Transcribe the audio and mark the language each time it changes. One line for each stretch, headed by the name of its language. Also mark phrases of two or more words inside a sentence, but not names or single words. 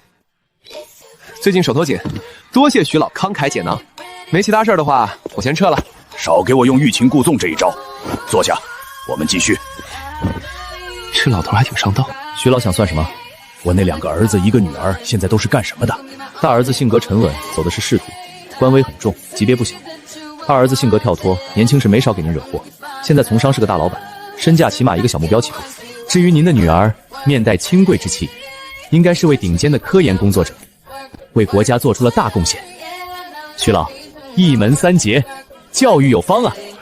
Chinese: 最近手头緊，多謝徐老慷慨解囊。沒其他事的話，我先撤了。少給我用欲擒故縱這一招。坐下，我們繼續。這老頭還挺上道。徐老想算什麼？我那2個兒子1個女兒現在都是幹什麼的？大兒子性格沉穩，走的是仕途，官威很重，級別不小。二兒子性格跳脫，年輕時沒少給您惹禍，現在從商是個大老板，身價起碼一個小目標起步。至於您的女兒，面帶清貴之氣，應該是位頂尖的科研工作者，為國家做出了大貢獻。徐老，一門3傑，教育有方啊！